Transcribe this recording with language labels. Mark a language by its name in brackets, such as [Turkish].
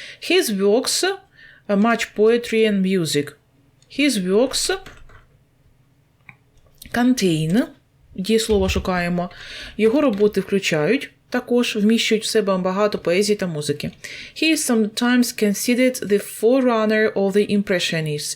[English] His works, much poetry and music. His works [Ukrainian] Contain, дієслово шукаємо. Його роботи включають, також вміщують в себе багато поезії та музики. [English] He is sometimes considered the forerunner of the Impressionists.